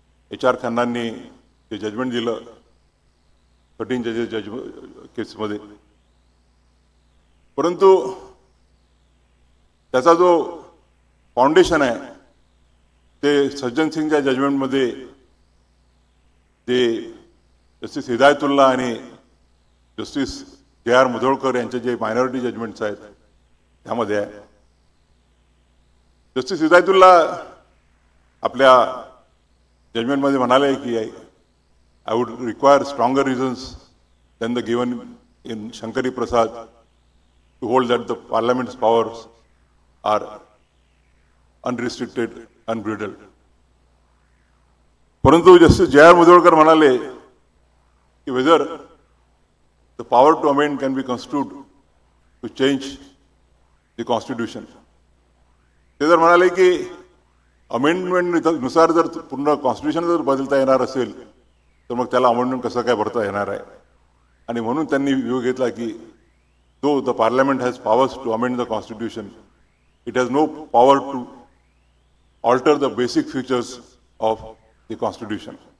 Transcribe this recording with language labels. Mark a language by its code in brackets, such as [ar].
[mr] HR खन्नांनी ते judgement दिलं 13 जजेस केसमध्ये, परंतु त्याचा जो फाउंडेशन आहे ते सज्जन सिंगच्या जजमेंटमध्ये ते जस्टिस हिदायतुल्ला आणि जस्टिस J.R. मुधोळकर यांचे जे मायनॉरिटी जजमेंट्स आहेत त्यामध्ये आहे। जस्टिस हिदायतुल्ला आपल्या जजमेंटमध्ये म्हणाले की [en] I would require stronger reasons than the given in Shankari Prasad to hold that the Parliament's powers are unrestricted, unbridled. [mr] परंतु जस्टिस J.R. मुधोळकर म्हणाले की [en] whether the power to amend can be construed to change the constitution. [mr] ते जर म्हणाले की amendment नुसार जर पूर्ण कॉन्स्टिट्यूशन जर बदलता येणार असेल तर मग त्याला अमेंडमेंट कसं काय भरता येणार आहे, आणि म्हणून त्यांनी व्ह्यू घेतला की [en] though the parliament has powers to amend the constitution, [mr] it has no power to alter the basic features of the constitution.